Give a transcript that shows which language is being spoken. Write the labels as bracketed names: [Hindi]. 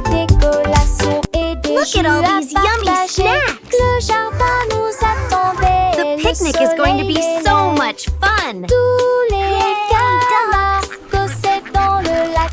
[English] Look at all these yummy snacks! [French] Le jardin nous attendait. [English] The picnic is going to be so much fun! [French] Tous les camarades gossaient dans le lac.